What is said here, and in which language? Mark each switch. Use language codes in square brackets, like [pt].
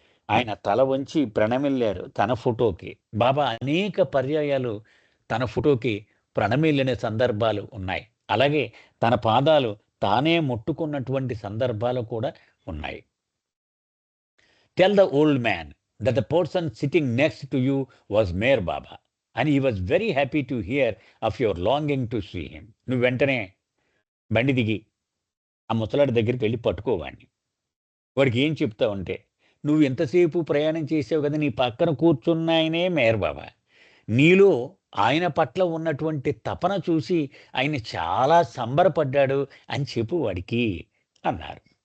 [te] ఆయన తల వంచి ప్రణమిల్లారు తన ఫోటోకి. బాబా అనేక పర్యాయాలు తన ఫోటోకి ప్రణమిల్లిన సందర్భాలు ఉన్నాయి. అలాగే తన పాదాలు తానే ముట్టుకున్నటువంటి సందర్భాలు కూడా ఉన్నాయి. [en] Tell the old man that the person sitting next to you was Meher Baba. And he was very happy to hear of your longing to see him. [te] నువ్వు వెంటనే బండి దిగి ఆ ముసలాడి దగ్గరికి వెళ్ళి పట్టుకోవాడిని. వాడికి ఏం చెప్తావంటే, నువ్వు ఎంతసేపు ప్రయాణం చేసావు కదా, నీ పక్కన కూర్చున్న ఆయనే మేయర్ బాబా. నీలో ఆయన పట్ల ఉన్నటువంటి తపన చూసి ఆయన చాలా సంబరపడ్డాడు అని చెప్పు వాడికి అన్నారు.